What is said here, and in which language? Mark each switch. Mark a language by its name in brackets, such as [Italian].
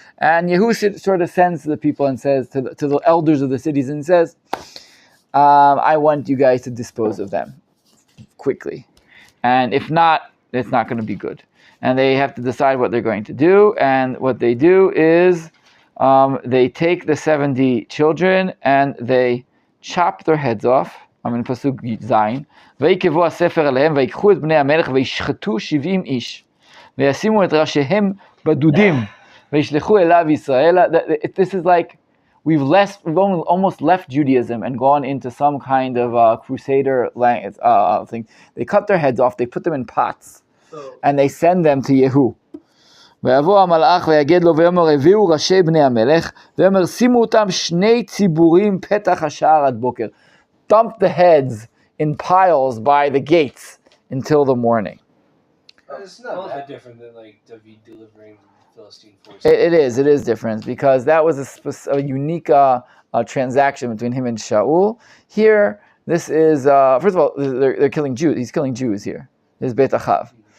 [English] And Yehu sort of sends to the people and says to the elders of the cities and says, I want you guys to dispose of them quickly. And if not, it's not going to be good. And they have to decide what they're going to do. And what they do is they take the 70 children and they chop their heads off. I'm in Pasuk Zayin. [Hebrew] ויקבו הספר עליהם ויקחו את בני המלך וישחטו 70 איש וישימו את ראשיהם בדודים וישלחו אליו ישראל. [English] This is like we've almost left Judaism and gone into some kind of crusader thing. They cut their heads off, they put them in pots, and they send them to Yehu. [Hebrew] ויבוא המלאך ויגד לו ויאמר הביאו ראשי בני המלך ויאמר שימו אותם שני ציבורים פתח השער עד בוקר. [English] Dump the heads in piles by the gates until the morning. It's not that different than like David delivering the Philistine forces. It is different because that was a unique transaction between him and Shaul. Here, this is first of all they're killing Jews. He's killing Jews here. This is Beit Achav.